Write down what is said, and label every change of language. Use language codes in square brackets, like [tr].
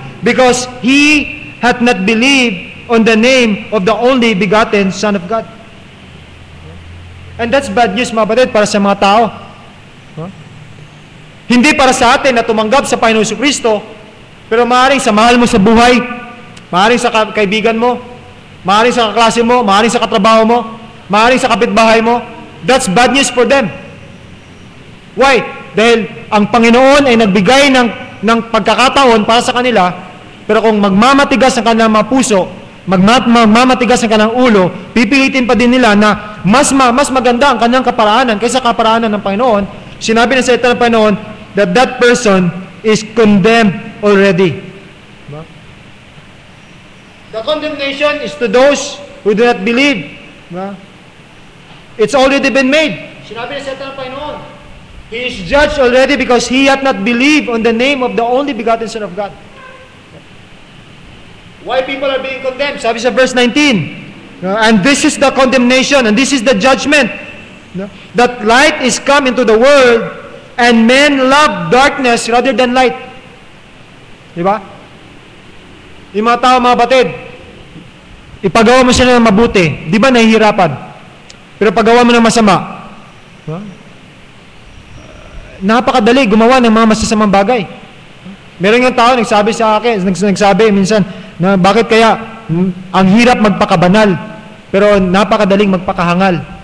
[en] Because he hath not believed on the name of the only begotten Son of God. [tl] And that's bad news, mga batid, para sa mga tao. Hindi para sa atin na tumanggap sa Panginoon Jesucristo, pero maaaring sa mahal mo sa buhay, maaaring sa kaibigan mo, maaaring sa kaklase mo, maaaring sa katrabaho mo, maaaring sa kapitbahay mo, that's bad news for them. Why? Dahil ang Panginoon ay nagbigay ng pagkakataon para sa kanila, pero kung magmamatigas ang kanilang mga puso, magmamatigas ang kanilang ulo, pipilitin pa din nila na mas maganda ang kanilang kaparaanan kaysa kaparaanan ng Panginoon. Sinabi ng salita ng Panginoon that person is condemned already. [en] The condemnation is to those who do not believe. It's already been made. Sinabi ng salita ng Panginoon, He is judged already because he hath not believed on the name of the only begotten Son of God. Why people are being condemned? Sabi sa verse 19, and this is the condemnation, and this is the judgment, that light is come into the world, and men love darkness rather than light. [tl] Diba? Yung mga tao, mga batid, ipagawa mo sila ng mabuti, di ba nahihirapan? Pero pagawa mo ng masama, napakadali gumawa ng mga masasamang bagay. Meron yung tao nagsabi sa akin, nagsabi minsan na bakit kaya ang hirap magpakabanal pero napakadaling magpakahangal.